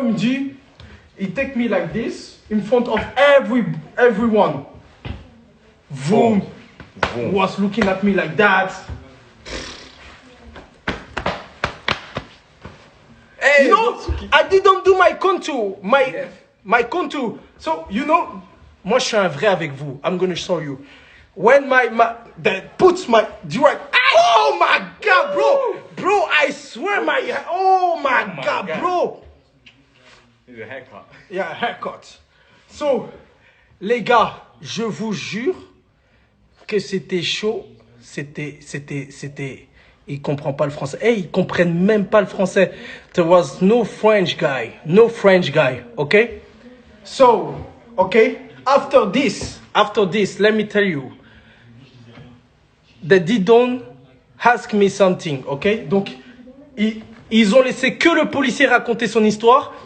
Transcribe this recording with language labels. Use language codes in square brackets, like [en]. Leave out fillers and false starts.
[fr] Il me dit, [en] he take me like this, in front of everyone. Vroom. Was looking at me like that. Hey, you know, I didn't do my contour. My contour. So, you know, [fr] moi, je suis un vrai avec vous. [en] I'm going to show you. When that puts my direct... Oh my God, bro! Bro, I swear oh my God, God. bro! It's a haircut. Yeah, haircut. [fr] So, les gars, je vous jure que c'était chaud. C'était... Ils comprennent pas le français. Hey, ils comprennent même pas le français. [en] There was no French guy. Okay? So, okay? After this, let me tell you. They didn't ask me something, ok? [fr] Donc, ils ont laissé que le policier raconter son histoire.